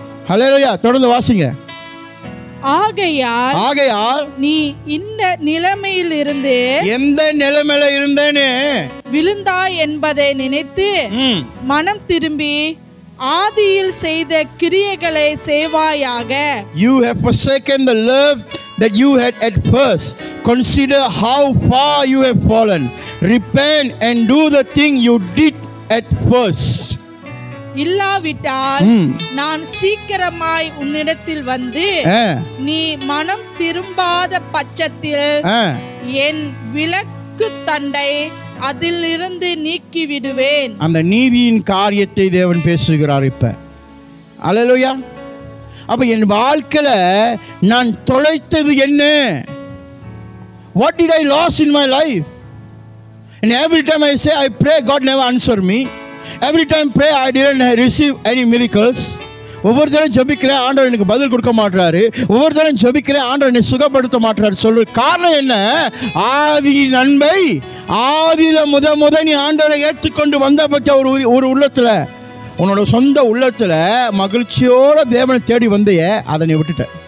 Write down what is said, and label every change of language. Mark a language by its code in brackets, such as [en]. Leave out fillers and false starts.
[ta] ஹல்லேலூயா. தொடர்ந்து வாசிங்க. ஆகையால் நீ இந்த நிலைமையில் இருந்து எந்த நிலைமையில இருந்தேன்னு விழுந்தாய் என்பதை நினைத்து மனம் திரும்பி ஆதியில் செய்த கிரியைகளை செய்வாயாக. [en] You have forsaken the love that you had at first. Consider how far you have fallen. Repent and do the thing you did at first. [ta] இல்லாவிட்டால் நான் சீக்கிரமாய் உன்னிடத்தில் வந்து நீ மனம் திரும்பாத பட்சத்தில் என் விலக்கு தண்டை அதிலிருந்து நீக்கி விடுவேன். அந்த நீதியின் காரியத்தை தேவன் பேசுகிறார் இப்ப. அல்லேலூயா. அப்போ என் வாழ்க்கையில் நான் தொலைத்தது என்ன? [en] What did I lose in my life? And every time I say I pray, God never answer me. Every time pray, I didn't receive any miracles. [ta] ஒவ்வொரு தரம் ஜெபிக்கிறேன், ஆண்டவர் எனக்கு பதில் கொடுக்க மாட்டாரு. ஒவ்வொரு தரம் ஜெபிக்கிறேன், ஆண்டவர் என்னை சுகப்படுத்த மாட்டாரு. சொல்ற காரணம் என்ன? ஆதி நன்மை, ஆதியில முத நீ ஆண்டவரை ஏற்றுக்கொண்டு வந்த பற்றி ஒரு உள்ளத்துல, உன்னோட சொந்த உள்ளத்துல மகிழ்ச்சியோட தேவனை தேடி வந்தைய, அதை நீ விட்டுட்ட.